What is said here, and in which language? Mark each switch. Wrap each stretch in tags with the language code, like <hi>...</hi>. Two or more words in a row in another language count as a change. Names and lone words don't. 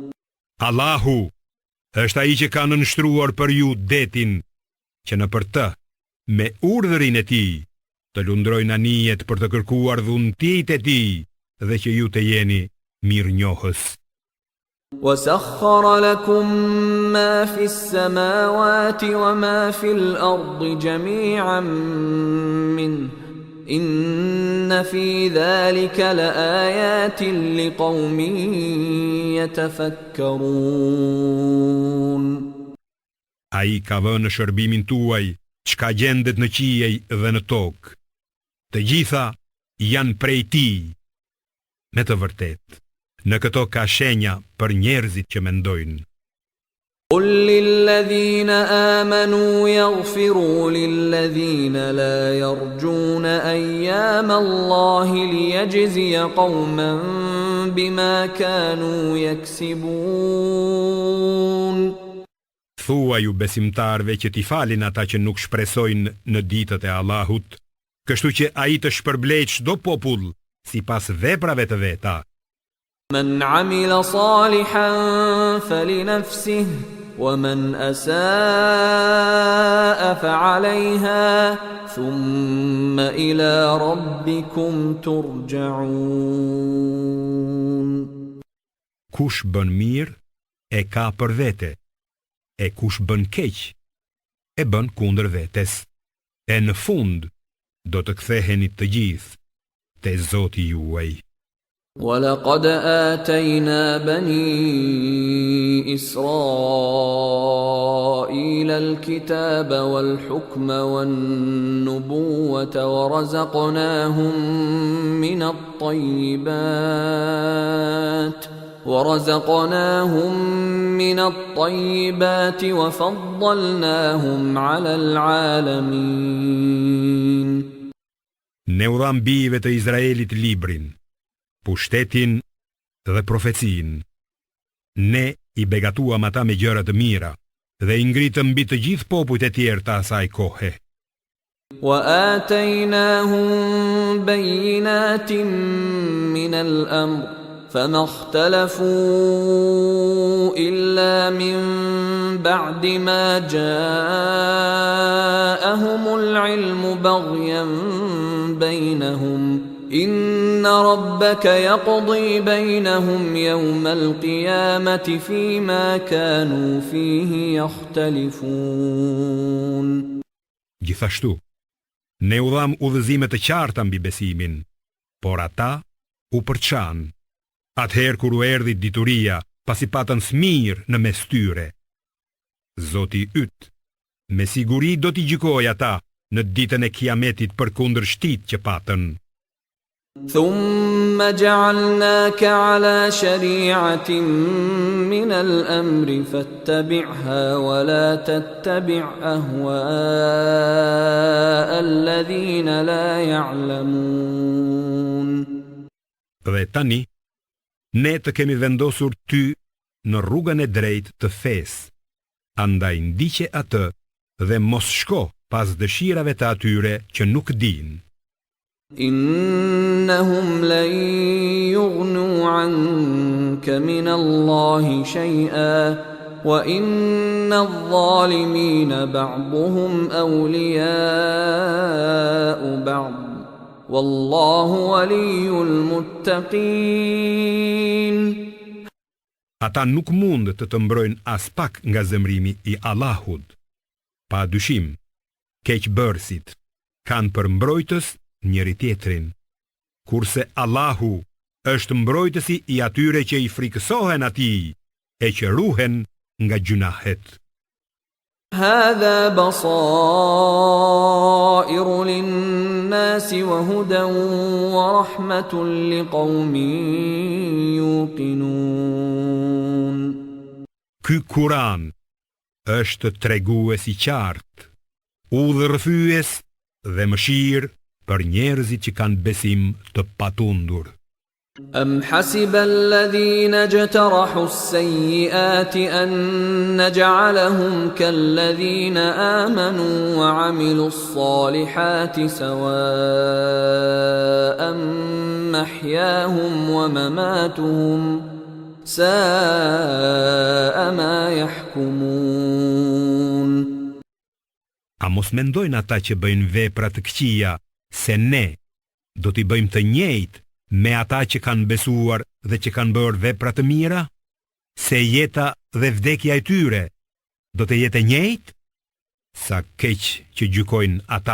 <sq>Allahu Është ai që ka nënshtruar për ju detin, që në për të, me urdhërin e tij, të lundrojnë anijet për të kërkuar dhuntit e tij dhe që ju të jeni mirënjohës.</sq> <ar>وسخر لكم ما في السماوات وما في الأرض جميعا منه إن في ذلك لآيات لقوم يتفكرون.</ar> <sq>Ai ka vënë në shërbimin tuaj çka gjendet në qiej dhe në tokë. Të gjitha janë prej tij. Me të vërtetë, në këto ka shenja për njerëzit që mendojnë.</sq> <ar>قل للذين آمنوا يغفروا للذين لا يرجون أيام الله ليجزي قوما بما كانوا يكسبون.</ar> <sq>Thua ju besimtarve që t'i falin ata që nuk shpresojnë në ditët e Allahut, kështu që ai të shpërblej çdo popull sipas veprave të veta.</sq> <ar>من عمل صالحا فلنفسه ومن أساء فعليها ثم إلى ربكم ترجعون.</ar> <sq>Kush bën mirë e ka për vete, e kush bën keq e bën kundër vetes. E në fund do të ktheheni të gjithë te Zoti juaj.</sq> <ar>ولقد آتينا بني إسرائيل الكتاب والحكم والنبوة ورزقناهم من الطيبات وفضلناهم على العالمين.</ar> <sq>Ne u dham bijve të Izraelit librin, pushtetin dhe profecin. Ne i begatuam ata me gjëra të mira dhe i ngritëm mbi të gjithë popujt e tjerë të asaj kohe.</sq> <ar>وآتيناهم بينات من الأمر فما اختلفوا إلا من بعد ما جاءهم العلم بغيا بينهم إن ربك يقضي بينهم يوم القيامة فيما كانوا فيه يختلفون.</ar> <sq>Gjithashtu, ne u dham udhëzime të qarta mbi besimin, por ata u përçan. Atëherë kur u erdhi dituria, pasi patën fëmijë në mes tyre. Zoti yt, me siguri do t'i gjykojë ata në ditën e Kiametit për kundërshtit që patën.</sq> <ar>ثم جعلناك على شريعة من الأمر فاتبعها ولا تتبع أهواء الذين لا يعلمون.</ar> <sq>Dhe tani, ne të kemi vendosur ty në rrugën e drejtë të fesë, andaj ndiqe atë dhe mos shko pas dëshirave të atyre që nuk dinë.</sq> <ar>إنهم لن يغنوا عنك من الله شيئا وإن الظالمين بعضهم أولياء بعض والله ولي المتقين.</ar> <sq>Ata nuk mund të të mbrojnë as pak nga zemrimi i Allahut. Pa dyshim, keqbërësit kanë për mbrojtës njëri tjetrin, kurse Allahu është mbrojtësi i atyre që i frikësohen atij e që ruhen nga gjunahet.</sq> <ar>هذا بصائر للناس وهدى ورحمة لقوم يوقنون.</ar> <sq>Ky Kur'an është tregues i qartë, udhërrëfyes dhe mëshirë për njerëzit që kanë besim të patundur.</sq> <ar>أم حسب الذين اجترحوا السيئات أن نجعلهم كالذين آمنوا وعملوا الصالحات سواء محياهم ومماتهم ساء ما يحكمون.</ar> <sq>A mos mendojnë ata që bëjnë vepra të këqija se ne do t'i bëjmë të njëjtë me ata që kanë besuar dhe që kanë bërë vepra të mira? Se jeta dhe vdekja e tyre do të jetë e njëjtë? Sa keq që gjykojnë ata.</sq>